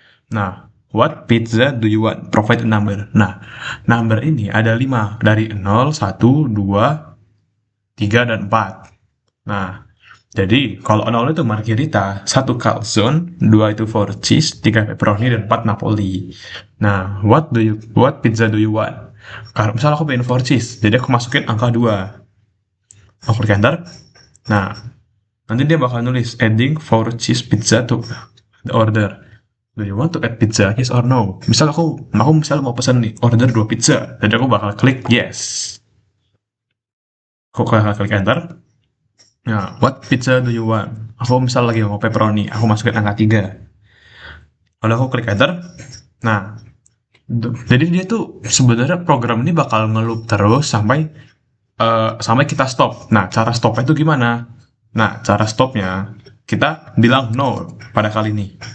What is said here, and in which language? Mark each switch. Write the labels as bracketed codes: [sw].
[en] Nah, what pizza do you want? Provide a number. [id] Nah, number ini ada 5 dari 0, 1, 2, 3 dan 4. Nah, jadi kalau 0 itu margherita, 1 calzone, 2 itu four cheese, 3 pepperoni dan 4 napoli. [en] Nah, what pizza do you want? [id] Kalau misalnya aku pengen four cheese, jadi aku masukin angka 2. Aku klik enter. Nah, nanti dia bakal nulis [en] adding four cheese pizza to the order. Do you want to add pizza? Yes or no? [id] Misal aku misal mau pesan nih, order 2 pizza. Jadi aku bakal klik yes. Aku bakal klik enter. [en] Nah, what pizza do you want? [id] Aku misal lagi mau pepperoni, aku masukin angka 3. Lalu aku klik enter. Nah, jadi dia tuh sebenarnya program ini bakal ngeloop terus sampai kita stop. Nah, cara stopnya itu gimana? Nah, cara stopnya kita bilang no pada kali ini.